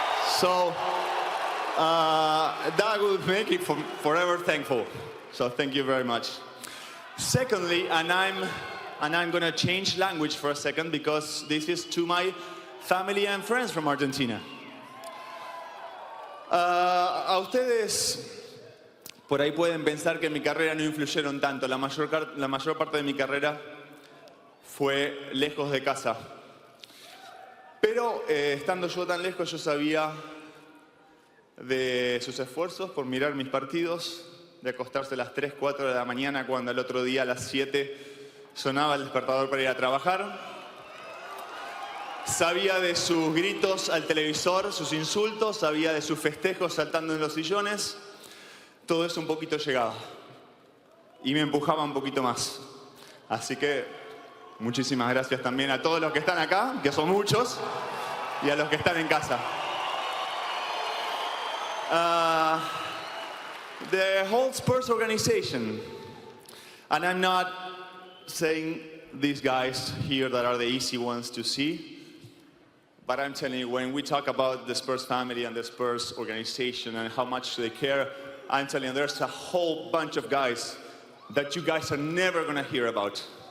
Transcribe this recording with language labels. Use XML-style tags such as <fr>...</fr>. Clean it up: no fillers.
<en>So that will make it forever thankful. So thank you very much. Secondly, and I'm going to change language for a second, because this is to my family and friends from Argentina.</en> <es>A ustedes por ahí pueden pensar que en mi carrera no influyeron tanto. La mayor parte de mi carrera fue lejos de casa. Pero estando yo tan lejos, yo sabía de sus esfuerzos por mirar mis partidos, de acostarse a las 3, 4 de la mañana cuando el otro día a las 7 sonaba el despertador para ir a trabajar. Sabía de sus gritos al televisor, sus insultos, sabía de sus festejos saltando en los sillones. Todo eso un poquito llegaba y me empujaba un poquito más. Así que muchísimas gracias también a todos los que están acá, que son muchos, y a los que están en casa.</es> <en>The whole Spurs organization, and I'm not saying these guys here that are the easy ones to see, but I'm telling you, when we talk about the Spurs family and the Spurs organization and how much they care, I'm telling you, there's a whole bunch of guys that you guys are never going to hear about,</en>